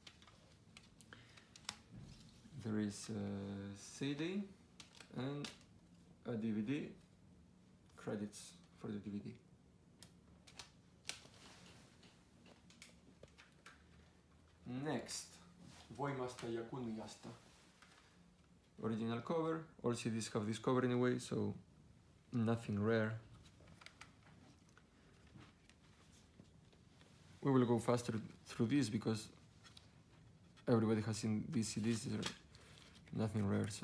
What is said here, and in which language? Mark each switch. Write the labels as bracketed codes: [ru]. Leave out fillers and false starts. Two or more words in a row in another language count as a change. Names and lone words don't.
[en] There is a CD and a DVD, credits for the DVD. Next, [fi] Voimasta ja kunniasta. [en] Original cover, all CDs have this cover anyway, so nothing rare. We will go faster through this because everybody has seen these CDs, these are nothing rare, so.